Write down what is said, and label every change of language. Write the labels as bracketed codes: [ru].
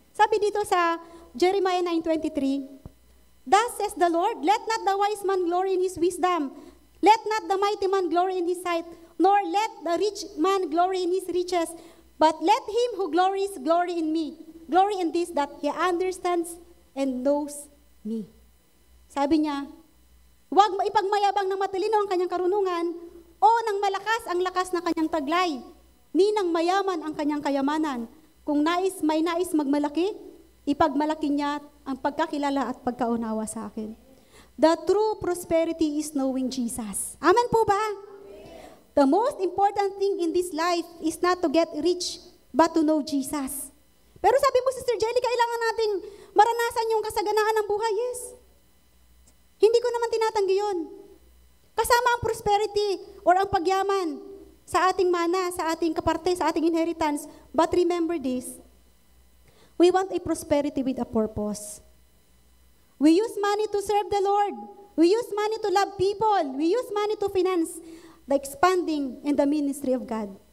[tl] Sabi dito sa [en] Jeremiah 9:23, thus says the Lord, let not the wise man glory in his wisdom, let not the mighty man glory in his sight, nor let the rich man glory in his riches, but let him who glories glory in me. Glory in this, that he understands and knows me. [tl] Sabi niya, huwag ipagmayabang ng matalino ang kanyang karunungan, o ng malakas ang lakas ng kanyang taglay, ni ng mayaman ang kanyang kayamanan. Kung may nais magmalaki, ipagmalaki niya ang pagkakilala at pagkaunawa sa akin. [en] The true prosperity is knowing Jesus. Amen po ba? The most important thing in this life is not to get rich, but to know Jesus. [tl] Pero sabi mo, Sister Jelly, kailangan nating maranasan yung kasaganaan ng buhay. Yes. Hindi ko naman tinatanggi yun. Kasama ang prosperity or ang pagyaman sa ating mana, sa ating kaparte, sa ating inheritance. [en] But remember this, we want a prosperity with a purpose. We use money to serve the Lord. We use money to love people. We use money to finance the expanding in the ministry of God.